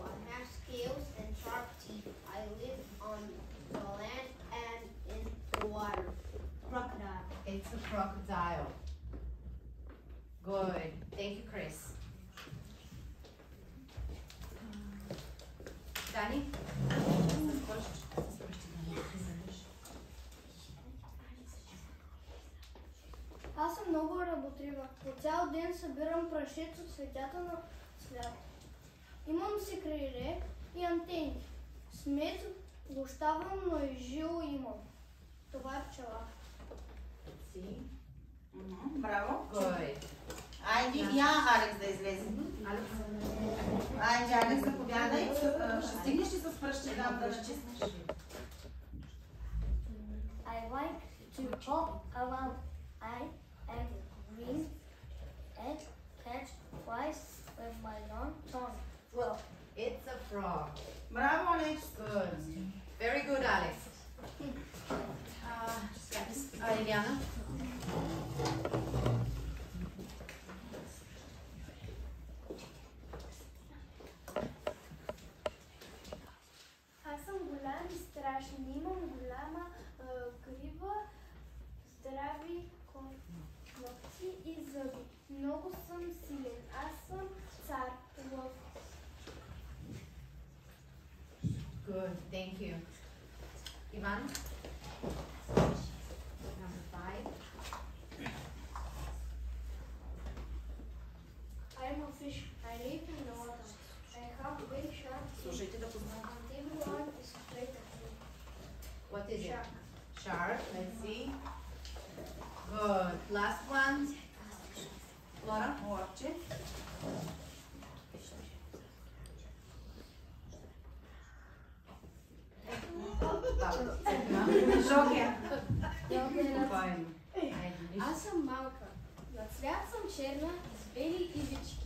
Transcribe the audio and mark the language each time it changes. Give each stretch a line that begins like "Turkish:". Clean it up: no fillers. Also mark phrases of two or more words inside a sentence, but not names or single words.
English: I have scales and sharp teeth. I live on the land and in the water. Crocodile. It's a crocodile. Good. Thank you, Chris. Dani?
Bulgarian: Аз съм много работлива. По цял ден събирам прашец от цветята на свят. Имам си криле и антени. Смет гощавам, но и жило имам. Това е пчела. Браво.
English: Good.
Bulgarian: Айде, Алекс да излезе. Айде, Алекс, заповядай. Ще стигнеш ли с пръще да натиснеш?
English: I like to hop around. I am green and catch flies with my long tongue. Well, it's a frog.
Bulgarian: Браво, Алекс.
English: Good. Very good, Alex. Eliana?
Bulgarian: Аз съм голям и страшен. Имам голяма грива, здрави ногти и зъби. Много съм силен. Аз съм цар. Лъв.
English: Good. Thank you. Ivan? Number 5. I'm a fish. I live in the water. I have big sharp teeth.
Bulgarian: Слушайте да познавам.
English: And everyone is afraid of me. What is it? Shark. Let's see. Good. Last one. Laura?
Bulgarian: Орче. Жокер. Спокойно. Аз съм малка. На цвят съм черна с бели ивички.